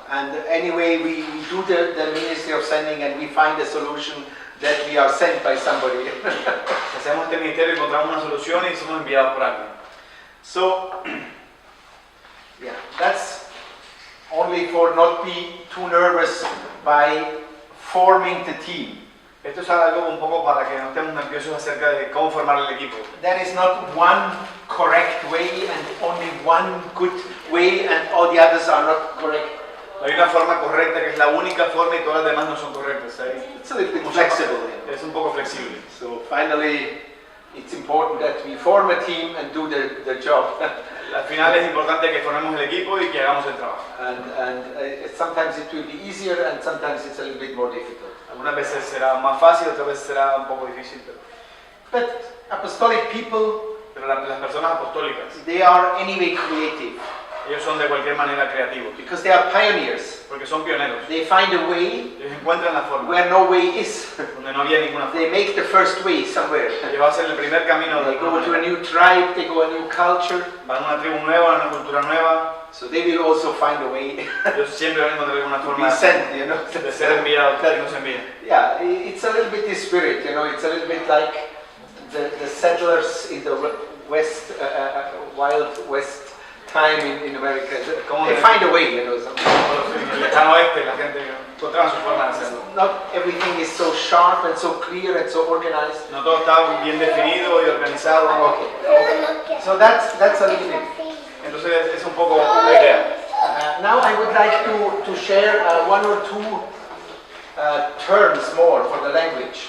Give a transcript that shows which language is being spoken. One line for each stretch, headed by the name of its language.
English: And anyway, we do the ministry of sending, and we find a solution that we are sent by somebody.
Spanish: Si hacemos este ministerio, encontramos una solución y somos enviados por alguien.
English: So, yeah, that's only for not be too nervous by forming the team.
Spanish: Esto es algo un poco para que no estemos nerviosos acerca de cómo formar el equipo.
English: There is not one correct way and only one good way, and all the others are not correct.
Spanish: No hay una forma correcta que es la única forma y todas las demás no son correctas.
English: It's a little bit flexible.
Spanish: Es un poco flexible.
English: So finally, it's important that we form a team and do the job.
Spanish: Al final es importante que formemos el equipo y que hagamos el trabajo.
English: And sometimes it will be easier, and sometimes it's a little bit more difficult.
Spanish: Algunas veces será más fácil, otras veces será un poco difícil.
English: But apostolic people,
Spanish: Pero las personas apostólicas,
English: they are anyway creative
Spanish: ellos son de cualquier manera creativos,
English: because they are pioneers.
Spanish: porque son pioneros.
English: They find a way
Spanish: Ellos encuentran la forma
English: where no way is.
Spanish: donde no había ninguna forma.
English: They make the first way somewhere.
Spanish: Ellos hacen el primer camino de
English: They go to a new tribe, they go a new culture,
Spanish: van a una tribu nueva, a una cultura nueva.
English: so they will also find a way
Spanish: Ellos siempre van a encontrar alguna
English: to
Spanish: forma
English: be sent, you know.
Spanish: de ser enviados, que nos envíen.
English: Yeah, it's a little bit the spirit, you know. It's a little bit like the settlers in the West, Wild West time in America. They find a way, you know.
Spanish: En el lejano oeste la gente encontraba su forma de hacerlo.
English: Not everything is so sharp and so clear and so organized.
Spanish: No todo está bien definido y organizado.
English: Okay. So that's a little bit.
Spanish: Entonces es un poco la idea.
English: Now I would like to share one or two terms more for the language.